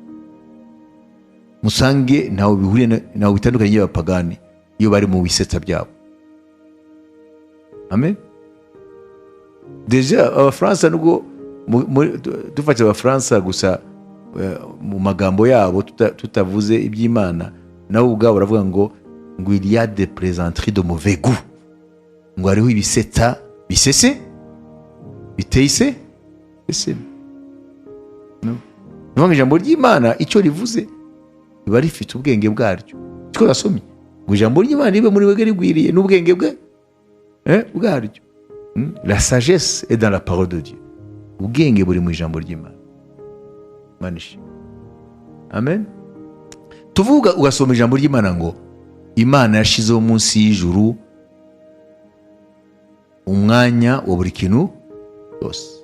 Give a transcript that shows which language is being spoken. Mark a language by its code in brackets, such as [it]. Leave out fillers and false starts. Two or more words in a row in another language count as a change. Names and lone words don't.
[rw] Musange ntawe bihuriye, ntawe bitandukanye y'abapagani iyo bari mu bisetsa byabo. Amen. Deja abafaransa nubwo dufashe abafaransa gusa mu magambo yabo tutavuze iby'Imana, nabo ubwabo baravuga ngo [fr] il y a des plaisanteries de mauvais goût, [rw] ngo hariho ibisetsa bisese biteyise ese no Niyo ijambo ry'Imana icyo rivuze riba rifite ubwenge bwaryo. Icyo nasomye ngo ijambo ry'Imana ribe muri wege rigwiriye n'ubwenge bwaryo. [fr] La sagesse est dans la parole de Dieu. [rw] Ubwenge buri mu ijambo ry'Imana. Manishi. Amen. Tuvuga ugasoma ijambo ry'Imana ngo Imana yashizeho munsi y'ijuru umwanya wa buri kintu yose.